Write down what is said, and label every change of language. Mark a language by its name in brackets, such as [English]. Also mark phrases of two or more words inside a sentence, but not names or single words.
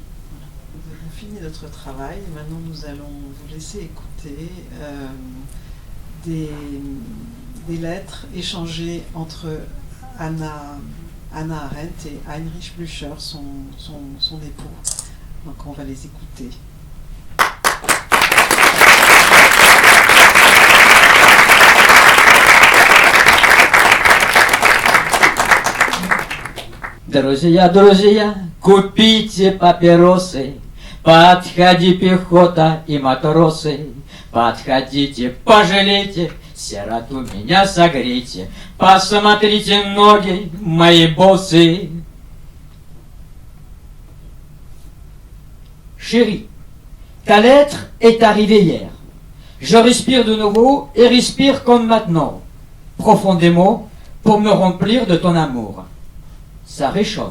[French] Nous avons fini notre travail. Maintenant, nous allons vous laisser écouter des lettres échangées entre Hannah Arendt et Heinrich Blücher, son époux. Donc, on va les écouter. [Russian] Друзья, купите папиросы, подходи пехота и матросы, подходите, пожалейте Сироту меня согрейте, посмотрите ноги мои боссы. [French] Chérie, ta lettre est arrivée hier. Je respire de nouveau et respire comme maintenant, profondément, pour me remplir de ton amour. Ça réchauffe.